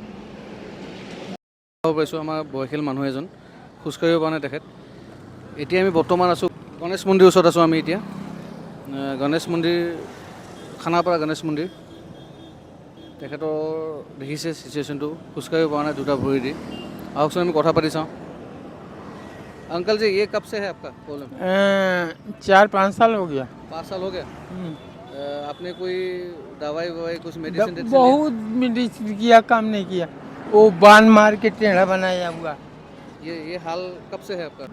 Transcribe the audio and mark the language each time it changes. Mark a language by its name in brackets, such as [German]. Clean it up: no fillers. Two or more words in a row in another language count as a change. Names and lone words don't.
[Assamese] চাব পাৰিছোঁ আমাৰ বয়সীয়াল মানুহ এজন খোজকাঢ়িব পৰা নাই তেখেত। এতিয়া আমি বৰ্তমান আছোঁ গণেশ মন্দিৰৰ ওচৰত আছোঁ আমি এতিয়া। গণেশ মন্দিৰ, খানাপাৰা গণেশ মন্দিৰ। তেখেতৰ দেখিছে চিচুৱেশ্যনটো, খোজকাঢ়িব পৰা নাই দুটা ভৰি দি। আহকচোন আমি কথা পাতি চাওঁ। [Hindi] अंकल जी ये कब से है आपका प्रॉब्लम? 4-5 साल हो गया। 5 साल हो गया। आपने कोई दवाई कुछ मेडिसिन बहुत मेडिसिन किया, काम नहीं किया। वो बांध मार के टेढ़ा बनाया हुआ। ये हाल कब से है आपका?